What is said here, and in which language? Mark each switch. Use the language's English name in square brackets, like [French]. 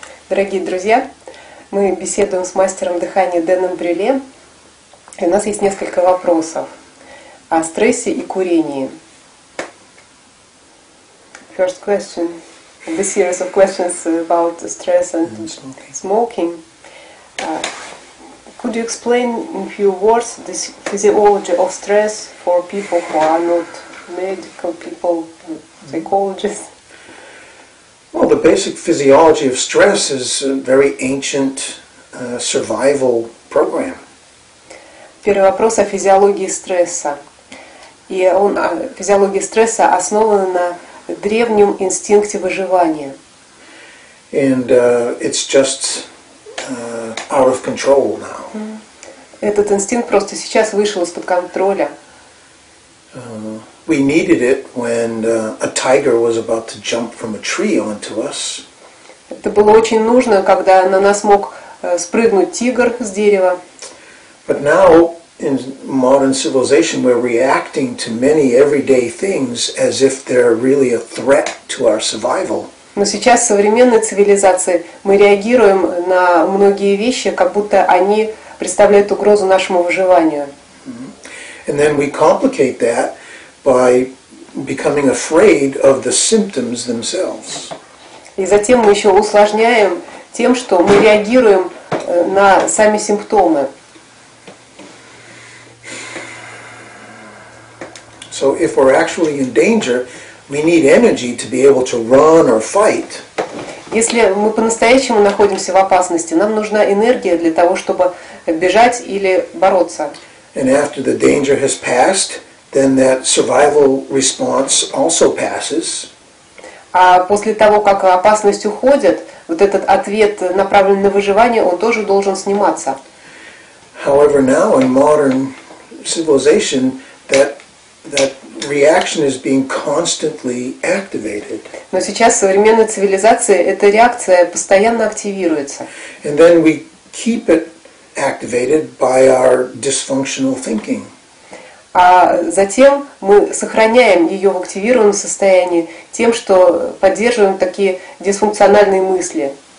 [Russian] Дорогие друзья, мы беседуем с мастером дыхания Дэном Брюле, и у нас есть несколько вопросов о стрессе и курении. [English] First question, the series of questions about stress and smoking. Could you explain in few words the physiology of stress for people who are not medical people, psychologists? Well, the basic physiology of stress is a very ancient survival program. [Russian] Первый вопрос о физиологии стресса. И физиология стресса основана на древнем инстинкте выживания. [English] And it's just out of control now. [Russian] Этот инстинкт просто сейчас вышел из-под контроля. [English] We needed it when a tiger was about to jump from a tree onto us. [Russian] Это было очень нужно, когда на нас мог спрыгнуть тигр с дерева. [English] But now in modern civilization we're reacting to many everyday things as if they're really a threat to our survival. [Russian] Но сейчас в современной цивилизации мы реагируем на многие вещи, как будто они представляют угрозу нашему выживанию. [English] And then we complicate that by becoming afraid of the symptoms themselves. [Russian] И затем мы еще усложняем тем, что мы реагируем на сами симптомы. [English] So if we're actually in danger, we need energy to be able to run or fight. [Russian] Если мы по-настоящему находимся в опасности, нам нужна энергия для того, чтобы бежать или бороться. [English] And after the danger has passed, then that survival response also passes. [Russian] А после того, как опасность уходит, вот этот ответ, направленный на выживание, он тоже должен сниматься. [English] However, now in modern civilization, that reaction is being constantly activated. [Russian] Но сейчас в современной цивилизации эта реакция постоянно активируется. [English] And then we keep it activated by our dysfunctional thinking. [Russian] А затем мы сохраняем ее в активированном состоянии тем, что поддерживаем такие дисфункциональные мысли.